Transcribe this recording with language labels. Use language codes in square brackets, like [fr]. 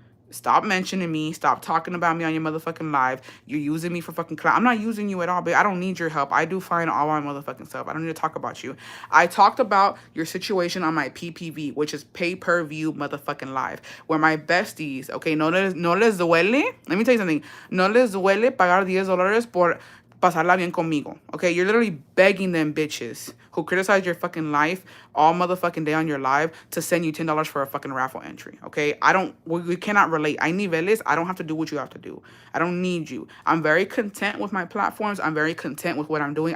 [en] Stop mentioning me. Stop talking about me on your motherfucking live. You're using me for fucking clout. I'm not using you at all, but I don't need your help. I do fine all my motherfucking stuff. I don't need to talk about you. I talked about your situation on my PPV, which is pay-per-view motherfucking live, where my besties, okay, [es] no les duele. [en] Let me tell you something. [es] No les duele pagar $10 por pasarla bien conmigo. [en] Okay, you're literally begging them bitches who criticize your fucking life all motherfucking day on your live to send you $10 for a fucking raffle entry. Okay, we cannot relate. I niveles. I don't have to do what you have to do. I don't need you. I'm very content with my platforms. I'm very content with what I'm doing.